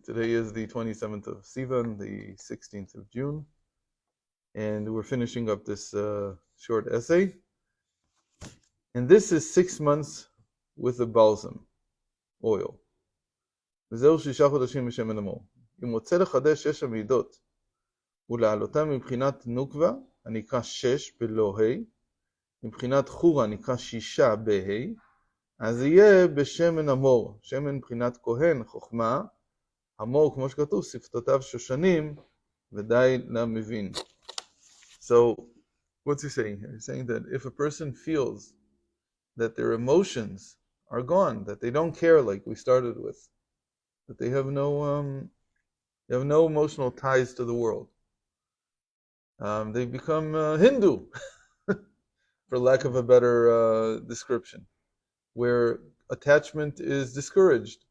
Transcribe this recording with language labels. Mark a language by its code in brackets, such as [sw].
[en] Today is the 27th of Sivan, the 16th of June, and we're finishing up this short essay. And this is 6 months with the balsam oil. [he] וזהו 6 חודשים בשמן המור. אם רוצה לחדש 6 המידות ולהעלותם מבחינת נוקבה, הנקרא 6 בלא ה', מבחינת חורה נקרא 6 בה', אז יהיה בשמן המור, שמן מבחינת כהן, חוכמה, המור, כמו שכתוב, שפתותיו שושנים, ודי למבין. [en] So, what's he saying here? He's saying that if a person feels that their emotions are gone, that they don't care like we started with, that they have no emotional ties to the world, they become Hindu, for lack of a better description, where attachment is discouraged.